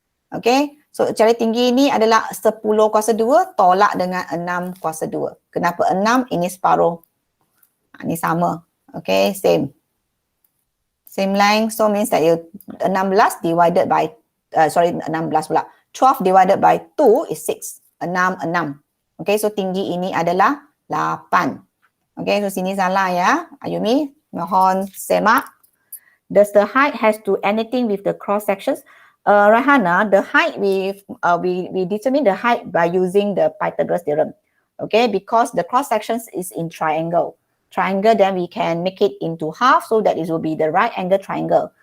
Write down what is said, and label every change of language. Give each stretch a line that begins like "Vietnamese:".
Malay: Okay, so cari tinggi ni adalah 10 kuasa 2 tolak dengan 6 kuasa 2. Kenapa 6? Ini separuh. Ini sama.
English: Okay, same length. So means that you 16 divided by, 16 pula. 12 divided by 2 is 6. 6.
Malay: Okay, so tinggi ini adalah 8. Okay, so sini salah ya. Ayumi, mohon semak.
English: Does the height has to anything with the cross sections? Rahana, the height we determine the height by using the Pythagoras theorem. Okay, because the cross sections is in triangle. Then we can make it into half so that it will be the right angle triangle.